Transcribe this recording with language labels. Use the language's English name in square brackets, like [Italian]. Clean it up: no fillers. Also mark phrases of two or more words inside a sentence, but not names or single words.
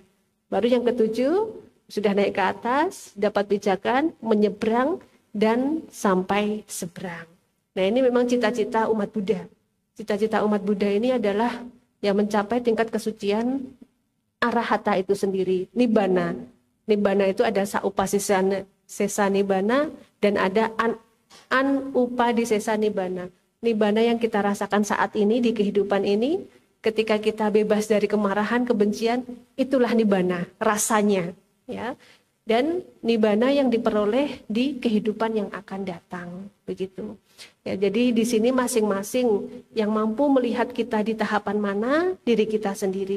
[Indonesian] Baru yang ketujuh, sudah naik ke atas, dapat pijakan, menyeberang, dan sampai seberang. Nah, ini memang cita-cita umat Buddha. Cita-cita umat Buddha ini adalah yang mencapai tingkat kesucian arahata itu sendiri, nibbana. Nibbana itu ada [Pali] saupasisa nibbana [Indonesian] dan ada [Pali] anupadisesa nibbana. [Indonesian] Nibbana yang kita rasakan saat ini di kehidupan ini, ketika kita bebas dari kemarahan, kebencian, itulah nibbana, rasanya, ya. Dan nibbana yang diperoleh di kehidupan yang akan datang, begitu. Ya, jadi di sini masing-masing yang mampu melihat kita di tahapan mana, diri kita sendiri.